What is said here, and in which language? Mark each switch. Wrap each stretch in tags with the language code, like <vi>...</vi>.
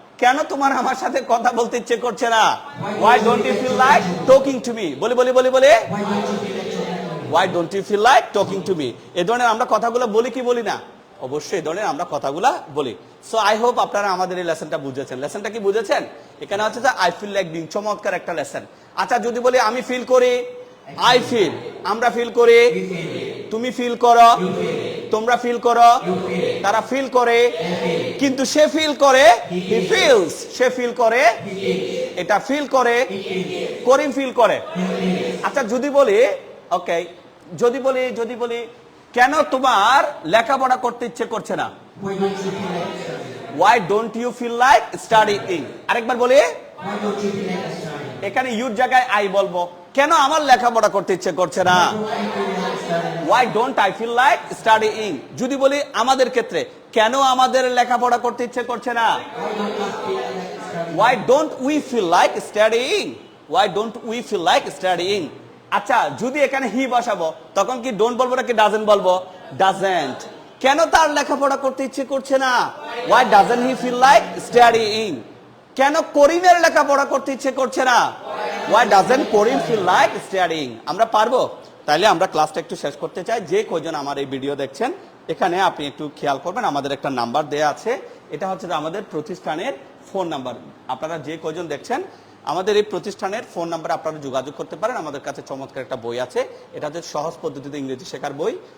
<bn>কেন তোমার আমার সাথে কথা বলতে ইচ্ছে করছে না?</bn> <en>Why don't you feel like talking to me?</en> <bn>বলি বলি বলি বলে,</bn> <en>Why don't you feel like talking to Why don't you feel like talking to me? me?</en> <bn>এই ধরনের আমরা কথাগুলো বলি কি বলি না? অবশ্যই এই ধরনের আমরা কথাগুলো বলি। সো আই হোপ আপনারা আমাদের এই লেসনটা বুঝেছেন। লেসনটা কি বুঝেছেন? এখানে হচ্ছে যে</bn> <en>I feel like being,</en> <bn>চমৎকার একটা লেসন। আচ্ছা, যদি বলি আমি ফিল করি, আই ফিল, আমরা ফিল করি, তুমি ফিল করো, তোমরা ফিল করো, তারা ফিল করে, কিন্তু সে ফিল করে, হি ফিলস, সে ফিল করে, এটা ফিল করে, করিম ফিল করে। আচ্ছা, যদি বলি ওকে, যদি বলি কেন তোমার লেখাপড়া করতে ইচ্ছে করছে না?</bn> <en>Why don't you feel like Why don't you feel like studying? studying?</en> <bn>আরেকবার বলি,</bn> <en>Why don't you feel like studying?</en> <bn>এখানে ইউর জায়গায় আই বলবো, কেন আমার লেখাপড়া করতে ইচ্ছে করছে না?</bn> <en>Why don't I feel like Why don't I feel like studying? studying?</en> <bn>যদি বলি আমাদের ক্ষেত্রে, কেন আমাদের লেখাপড়া করতে ইচ্ছে করছে না?</bn> <en>Why don't you feel Why don't we feel like like studying? studying? Why don't we feel like studying?</en> <bn>আচ্ছা, যদি এখানে হি বসাবো তখন কি ডোন্ট বলবো নাকি ডাজেন্ট বলবো? ডাজেন্ট। কেন তার লেখাপড়া করতে ইচ্ছে করছে না?</bn> <en>Why doesn't he feel like studying?</en> <bn>কেন করিমের লেখাপড়া করতে ইচ্ছে করছে না?</bn> <en>Why doesn't Karim feel like studying?</en> <bn>আমরা পারবো? তাইলে আমরা ক্লাসটা একটু শেষ করতে চাই। যে কয়জন আমার এই ভিডিও দেখছেন, এখানে আপনি একটু খেয়াল করবেন, আমাদের একটা নাম্বার দেয়া আছে। এটা হচ্ছে আমাদের প্রতিষ্ঠানের ফোন নাম্বার। আপনারা যে কয়জন দেখছেন, আমাদের এই প্রতিষ্ঠানের ফোন নাম্বারে আপনারা যোগাযোগ করতে পারেন। আমাদের কাছে চমৎকার একটা বই আছে, এটা হচ্ছে সহজ পদ্ধতিতে ইংরেজি শেখার বই।</bn>